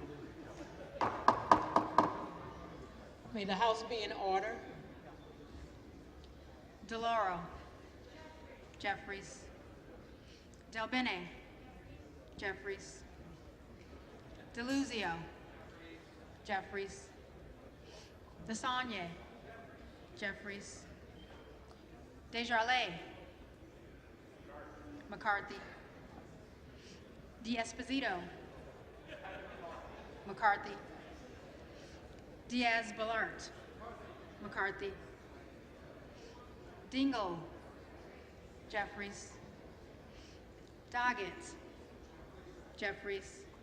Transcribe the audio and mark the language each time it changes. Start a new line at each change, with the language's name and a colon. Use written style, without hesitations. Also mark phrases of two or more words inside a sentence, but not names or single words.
English: May the House be in order. DeLauro, Jeffries, Del Bene, Jeffries, DeLuzio, Jeffries, DeSagne, Jeffries, Desjardins, McCarthy, D'Esposito, McCarthy, Diaz-Balart, McCarthy, Dingle, Jeffries, Doggett, Jeffries,